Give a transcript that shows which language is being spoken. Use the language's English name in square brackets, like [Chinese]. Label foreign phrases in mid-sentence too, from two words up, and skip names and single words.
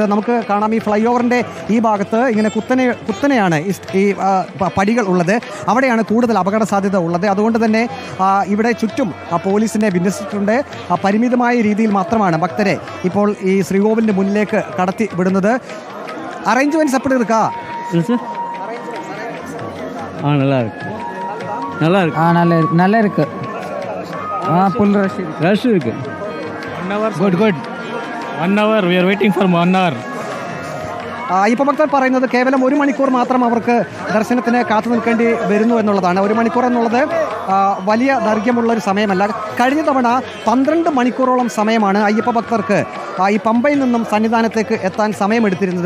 [Malayalam] നമുക്ക് കാണാം, ഈ ഫ്ലൈ ഓവറിൻ്റെ ഈ ഭാഗത്ത് ഇങ്ങനെ കുത്തനെയാണ് ഈ പടികൾ ഉള്ളത്. അവിടെയാണ് കൂടുതൽ അപകട സാധ്യത ഉള്ളത്. അതുകൊണ്ട് തന്നെ ഇവിടെ ചുറ്റും പോലീസിനെ വിന്യസിച്ചിട്ടുണ്ട്. പരിമിതമായ രീതിയിൽ മാത്രമാണ് ഭക്തരെ ഇപ്പോൾ ഈ ശ്രീകോവിലിൻ്റെ മുന്നിലേക്ക് കടത്തി വിടുന്നത്. [Tamil] அரேஞ்ச்மெண்ட்ஸ் எப்படி இருக்கா? நல்லா இருக்கு. நல்லா இருக்கு. நல்லா இருக்கு. [English] full rush [Tamil] இருக்கு. [English] 1 hour. Good. 1 hour. We are waiting for 1 hour. [Malayalam] അയ്യപ്പ ഭക്തർ പറയുന്നത് കേവലം 1 മണിക്കൂർ മാത്രം അവർക്ക് ദർശനത്തിന് കാത്തു നിൽക്കേണ്ടി വരുന്നു എന്നുള്ളതാണ്. 1 മണിക്കൂർ എന്നുള്ളത് വലിയ ദൈർഘ്യമുള്ളൊരു സമയമല്ല. കഴിഞ്ഞ തവണ 12 മണിക്കൂറോളം സമയമാണ് അയ്യപ്പ ഭക്തർക്ക് ഈ പമ്പയിൽ നിന്നും സന്നിധാനത്തേക്ക് എത്താൻ സമയമെടുത്തിരുന്നത്.